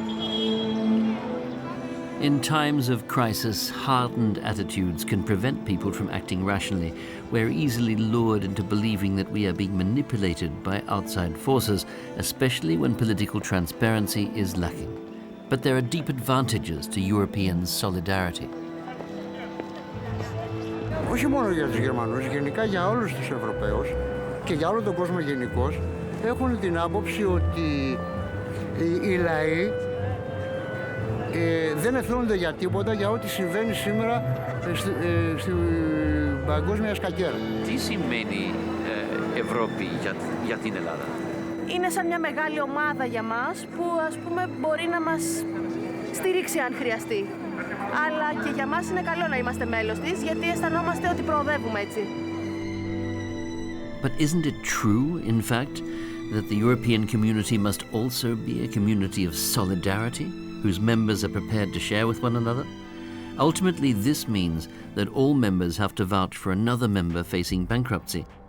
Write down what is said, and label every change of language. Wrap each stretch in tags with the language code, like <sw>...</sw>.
<en>In times of crisis, hardened attitudes can prevent people from acting rationally. We're easily lured into believing that we are being manipulated by outside forces, especially when political transparency is lacking. But there are deep advantages to European solidarity.</en> <el>Όχι μόνο για τους Γερμανούς, γενικά για όλους τους Ευρωπαίους και για όλο τον κόσμο γενικώς, έχουν την άποψη ότι οι λαοί δεν ευθύνονται για τίποτα για ό,τι συμβαίνει σήμερα στην παγκόσμια σκακέρα. Τι σημαίνει Ευρώπη για την Ελλάδα? Είναι σαν μια μεγάλη ομάδα για μας που ας πούμε μπορεί να μας στηρίξει αν χρειαστεί. Αλλά και για μας είναι καλό να είμαστε μέλος της γιατί αισθανόμαστε ότι προοδεύουμε έτσι.</el> <en>But isn't it true, in fact, that the European community must also be a community of solidarity, whose members are prepared to share with one another? Ultimately, this means that all members have to vouch for another member facing bankruptcy.</en>